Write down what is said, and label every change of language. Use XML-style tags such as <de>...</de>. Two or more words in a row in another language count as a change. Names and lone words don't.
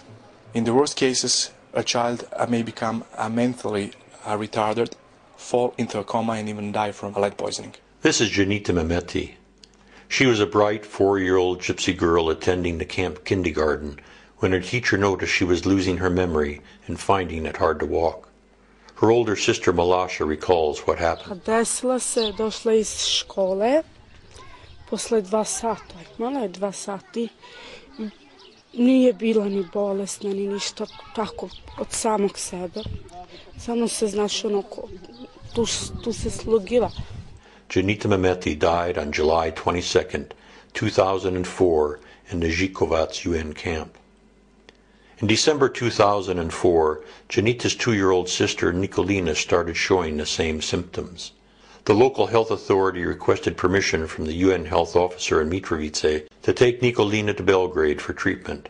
<en>In the worst cases, a child may become mentally retarded, fall into a coma, and even die from lead poisoning. This is Janita Mehmeti. She was a bright 4-year-old Gypsy girl attending the camp kindergarten when her teacher noticed she was losing her memory and finding it hard to walk. Her older sister Malasha recalls what happened.</en> <sr>Desila se, došla iz škole, posle 2 sata, imala je 2 sati, nije bila ni bolesna, ni ništa, tako od samog sebe. Samo se, znaš, tu se slugila.</sr> <en>Janita Mehmeti died on July 22, 2004 in the Žikovac UN camp. In December 2004, Janita's 2-year-old sister Nikolina started showing the same symptoms. The local health authority requested permission from the UN health officer in Mitrovica to take Nikolina to Belgrade for treatment.</en>